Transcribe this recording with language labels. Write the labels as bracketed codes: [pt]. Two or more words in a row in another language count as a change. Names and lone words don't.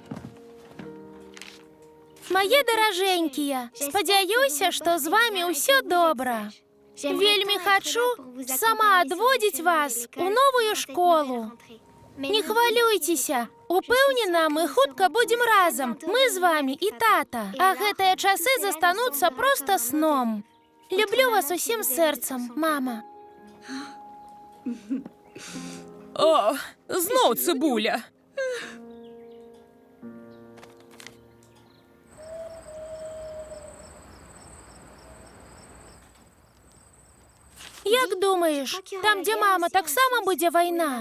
[be] Мае даражэнькія, спадзяюся, што з вамі ўсё добра. Вельмі хачу сама адводзіць вас у новую школу. Не хвалюйцеся. Упэўнена, мы хутка будзем разам. Мы з вамі і тата. А гэтыя часы застануцца проста сном. Люблю вас усім серцем, мама. [uk] О, знов цибуля. Як думаєш, там, де мама, так само буде війна?